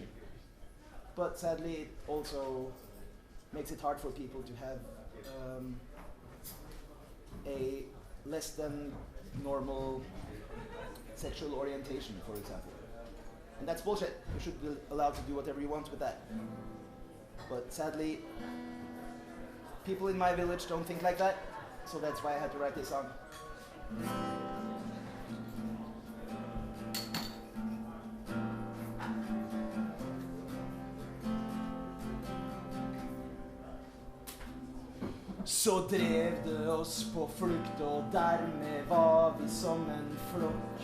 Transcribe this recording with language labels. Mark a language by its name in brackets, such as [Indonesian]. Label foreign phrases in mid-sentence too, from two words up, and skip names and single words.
[English] But sadly, it also makes it hard for people to have a less than normal sexual orientation, for example. And that's bullshit. You should be allowed to do whatever you want with that. But sadly, people in my village don't think like that, so that's why I had to write this song. [Norwegian] Så drev det oss på flukt, og dermed var vi som en flokk.